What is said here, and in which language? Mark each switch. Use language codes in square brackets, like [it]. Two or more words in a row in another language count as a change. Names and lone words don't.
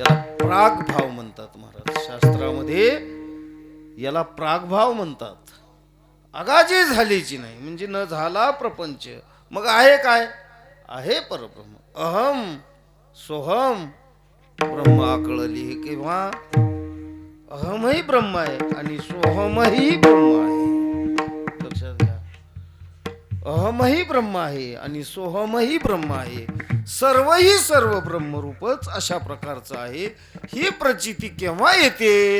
[mr] याला प्रागभाव म्हणतात महाराज. शास्त्रामध्ये याला प्रागभाव म्हणतात. आगाजी झालीची नाही म्हणजे न झाला प्रपंच. मग आहे काय? आहे परब्रह्म. [sa] अहम सोहम ब्रह्म [mr] आकळली किंवा अहमही ब्रह्म आहे आणि सोहमही ब्रह्म आहे. लक्षात घ्या. अहमही ब्रह्म आहे आणि सोहमही ब्रह्म आहे. सर्वही सर्व ब्रह्मरूपच अशा प्रकारचं आहे. ही प्रचिती केव्हा येते?